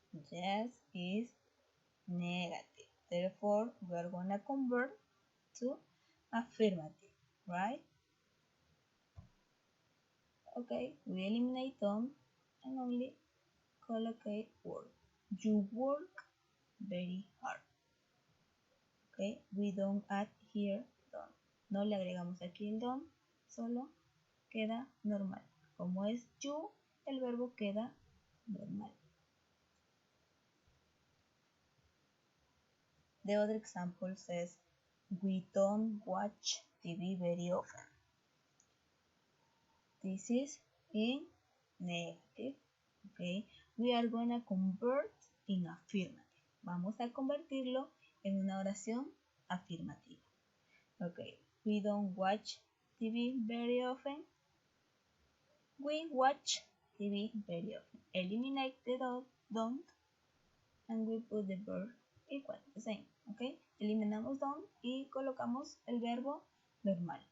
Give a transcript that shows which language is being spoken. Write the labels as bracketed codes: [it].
[en] Yes is negative. Therefore, we are going to convert to affirmative, right? Okay, we eliminate don't and only collocate work. You work very hard. Okay, we don't add here don't. [es] No le agregamos aquí el don't, solo queda normal. Como es you, el verbo queda normal. [en] The other example says, we don't watch TV very often. This is in negative. Okay, we are going to convert in affirmative. [es] Vamos a convertirlo en una oración afirmativa. [en] Okay, we don't watch TV very often. We watch TV very often. Eliminate the don't and we put the verb equal, the same. [es] Okay, eliminamos don't y colocamos el verbo normal.